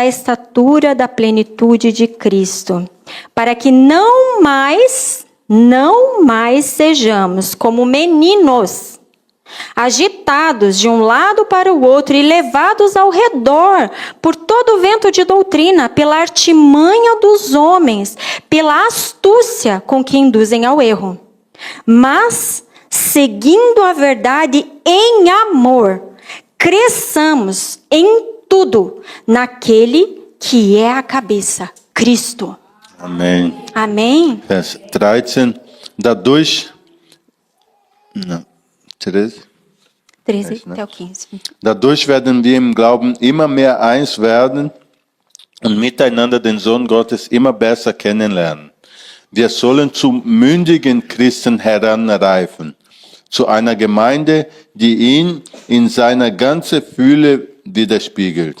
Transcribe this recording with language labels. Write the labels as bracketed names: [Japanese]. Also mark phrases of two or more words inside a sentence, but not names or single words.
[Portuguese] estatura da plenitude de Cristo, para que não mais sejamos como meninos, agitados de um lado para o outro e levados ao redor por todo o vento de doutrina, pela artimanha dos homens, pela astúcia com que induzem ao erro. Mas, seguindo a verdade em amor, cresçamos em tudo naquele que é a cabeça, Cristo. [German] Amen. [Portuguese] Amém? [German] Vers 13. Dadurch, [Portuguese] 13 até o 15. [German] Dadurch werden wir im Glauben immer mehr eins werden und miteinander den Sohn Gottes immer besser kennenlernen. Wir sollen zu mündigen Christen heranreifen, zu einer Gemeinde, die ihn in seiner ganzen Fülle widerspiegelt.